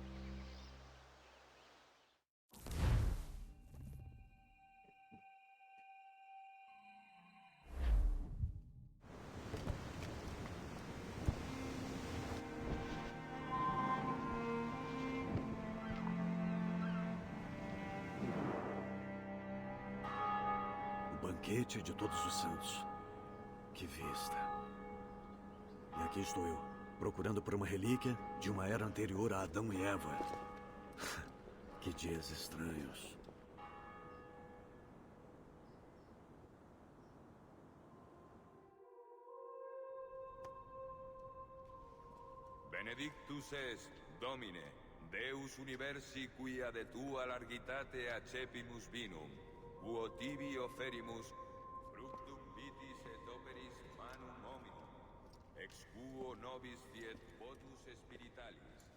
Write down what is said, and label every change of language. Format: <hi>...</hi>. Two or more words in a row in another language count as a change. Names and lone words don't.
<pt>Banquete de Todos os Santos. Que vista. E aqui estou eu, procurando por uma relíquia de uma era anterior a Adão e Eva. Que dias estranhos.</pt> <la>Benedictus est, Domine, Deus universi quia de tua largitate accepimus vinum, uo tibi oferimus fructum vitis et operis manum hominum, ex quo nobis fiet votus spiritualis.</la>